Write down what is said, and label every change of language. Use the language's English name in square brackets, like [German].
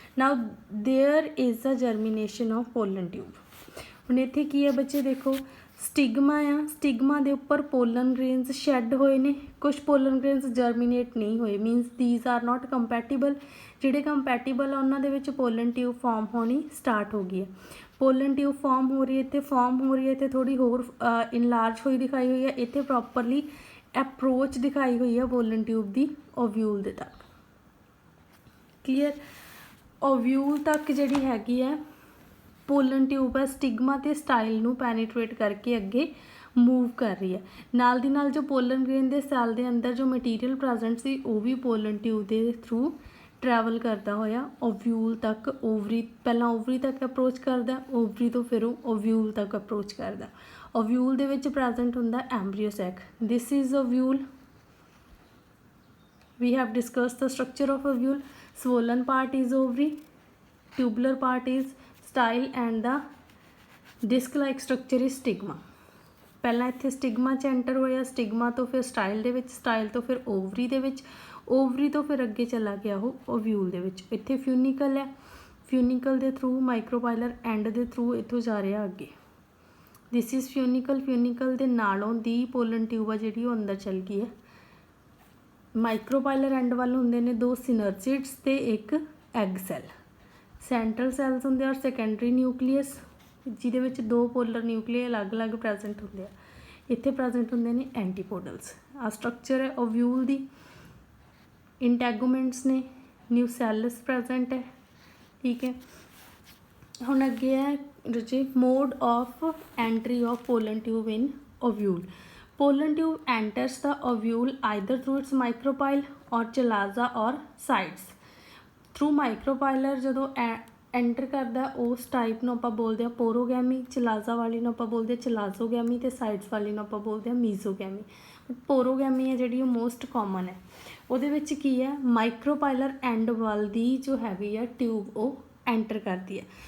[English] Now there is a germination of pollen tube. [Punjabi] ਹੁਣ ਇੱਥੇ ਕੀ ਹੈ ਬੱਚੇ ਦੇਖੋ ਸਟਿਗਮਾ ਆ, ਸਟਿਗਮਾ ਦੇ ਉੱਪਰ ਪੋਲਨ ਗ੍ਰੇਨਸ ਸ਼ੈੱਡ ਹੋਏ ਨੇ, ਕੁਛ ਪੋਲਨ ਗ੍ਰੇਨਸ ਜਰਮੀਨੇਟ ਨਹੀਂ ਹੋਏ, [English] Means these are not compatible. [Punjabi] ਜਿਹੜੇ ਕੰਪੈਟੀਬਲ ਆ ਉਹਨਾਂ ਦੇ ਵਿੱਚ ਪੋਲਨ ਟਿਊਬ ਫਾਰਮ ਹੋਣੀ ਸਟਾਰਟ ਹੋ ਗਈ ਹੈ। ਪੋਲਨ ਟਿਊਬ ਫਾਰਮ ਹੋ ਰਹੀ ਹੈ, ਇੱਥੇ ਫਾਰਮ ਹੋ ਰਹੀ ਹੈ, ਇੱਥੇ ਥੋੜ੍ਹੀ ਹੋਰ ਇਨਲਾਰਜ ਹੋਈ ਦਿਖਾਈ ਹੋਈ ਹੈ, ਇੱਥੇ ਪ੍ਰੋਪਰਲੀ ਅਪਰੋਚ ਦਿਖਾਈ ਹੋਈ ਹੈ ਪੋਲਨ ਟਿਊਬ ਦੀ ਓਵਿਊਲ ਦੇ ਤੱਕ। ਕਲੀਅਰ? ਓਵਿਊਲ ਤੱਕ ਜਿਹੜੀ ਹੈਗੀ ਹੈ ਪੋਲਨ ਟਿਊਬ ਹੈ ਸਟਿਗਮਾ ਅਤੇ ਸਟਾਈਲ ਨੂੰ ਪੈਨੀਟਰੇਟ ਕਰਕੇ ਅੱਗੇ ਮੂਵ ਕਰ ਰਹੀ ਹੈ। ਨਾਲ ਦੀ ਨਾਲ ਜੋ ਪੋਲਨ ਗ੍ਰੇਨ ਦੇ ਸੈੱਲ ਦੇ ਅੰਦਰ ਜੋ ਮਟੀਰੀਅਲ ਪ੍ਰੈਜ਼ੈਂਟ ਸੀ ਉਹ ਵੀ ਪੋਲਨ ਟਿਊਬ ਦੇ ਥਰੂ ਟਰੈਵਲ ਕਰਦਾ ਹੋਇਆ ਓਵਿਊਲ ਤੱਕ, ਓਵਰੀ ਪਹਿਲਾਂ ਓਵਰੀ ਤੱਕ ਅਪਰੋਚ ਕਰਦਾ, ਓਵਰੀ ਤੋਂ ਫਿਰ ਉਹ ਓਵਿਊਲ ਤੱਕ ਅਪਰੋਚ ਕਰਦਾ। ਓਵਿਊਲ ਦੇ ਵਿੱਚ ਪ੍ਰੈਜ਼ੈਂਟ ਹੁੰਦਾ ਐਮਬਰੀਓ ਸੈਕ। [English] This is ovule. We have discussed the structure of ovule. Swollen part is ovary, tubular part is style and the disc like structure is stigma. [Punjabi] ਪਹਿਲਾਂ ਇੱਥੇ ਸਟਿਗਮਾ 'ਚ ਐਂਟਰ ਹੋਇਆ, ਸਟਿਗਮਾ ਤੋਂ ਫਿਰ ਸਟਾਈਲ ਦੇ ਵਿੱਚ, ਸਟਾਈਲ ਤੋਂ ਫਿਰ ਓਵਰੀ ਦੇ ਵਿੱਚ, ਓਵਰੀ ਤੋਂ ਫਿਰ ਅੱਗੇ ਚਲਾ ਗਿਆ ਉਹ ਓਵਿਊਲ ਦੇ ਵਿੱਚ। ਇੱਥੇ ਫਿਊਨੀਕਲ ਹੈ, ਫਿਊਨੀਕਲ ਦੇ ਥਰੂ ਮਾਈਕਰੋਪਾਈਲਰ ਐਂਡ ਦੇ ਥਰੂ ਇੱਥੋਂ ਜਾ ਰਿਹਾ ਅੱਗੇ। [English] This is funicle. [Punjabi] ਫਿਊਨੀਕਲ ਦੇ ਨਾਲੋਂ ਦੀ ਪੋਲਨ ਟਿਊਬ ਆ ਜਿਹੜੀ ਉਹ ਅੰਦਰ ਚਲ ਗਈ ਹੈ। ਮਾਈਕਰੋਪਾਈਲਰ ਐਂਡ ਵੱਲ ਹੁੰਦੇ ਨੇ ਦੋ ਸਿਨਰਜਿਡਸ ਅਤੇ ਇੱਕ ਐਗ ਸੈੱਲ। ਸੈਂਟਰਲ ਸੈੱਲਸ ਹੁੰਦੇ ਔਰ ਸੈਕੰਡਰੀ ਨਿਊਕਲੀਅਸ ਜਿਹਦੇ ਵਿੱਚ ਦੋ ਪੋਲਰ ਨਿਊਕਲੀਏ ਅਲੱਗ-ਅਲੱਗ ਪ੍ਰੈਜ਼ੈਂਟ ਹੁੰਦੇ ਆ। ਇੱਥੇ ਪ੍ਰੈਜ਼ੈਂਟ ਹੁੰਦੇ ਨੇ ਐਂਟੀਪੋਡਲਸ। ਆ ਸਟਰਕਚਰ ਹੈ ਓਵਿਊਲ ਦੀ। ਇੰਟੈਗੂਮੈਂਟਸ ਨੇ, ਨਿਊਸੈਲਸ ਪ੍ਰੈਜ਼ੈਂਟ ਹੈ। ਠੀਕ ਹੈ, ਹੁਣ ਅੱਗੇ ਹੈ ਜੀ [English] Mode of entry of pollen tube in ovule. Pollen tube enters the ovule either through its micropyle or chalaza or sides. Through micropylar [Punjabi] ਜਦੋਂ ਐਂਟਰ ਕਰਦਾ ਉਸ ਟਾਈਪ ਨੂੰ ਆਪਾਂ ਬੋਲਦੇ ਹਾਂ ਪੋਰੋਗੈਮੀ, ਚਲਾਜ਼ਾ ਵਾਲੀ ਨੂੰ ਆਪਾਂ ਬੋਲਦੇ ਹਾਂ ਚਲਾਜ਼ੋਗੈਮੀ ਅਤੇ ਸਾਈਡਸ ਵਾਲੀ ਨੂੰ ਆਪਾਂ ਬੋਲਦੇ ਹਾਂ ਮੀਜ਼ੋਗੈਮੀ। ਪੋਰੋਗੈਮੀ ਹੈ ਜਿਹੜੀ ਉਹ ਮੋਸਟ ਕਾਮਨ ਹੈ। ਉਹਦੇ ਵਿੱਚ ਕੀ ਹੈ ਮਾਈਕਰੋਪਾਈਲਰ ਐਂਡ ਵੱਲ ਦੀ ਜੋ ਹੈਗੀ ਆ ਟਿਊਬ ਉਹ ਐਂਟਰ ਕਰਦੀ ਹੈ।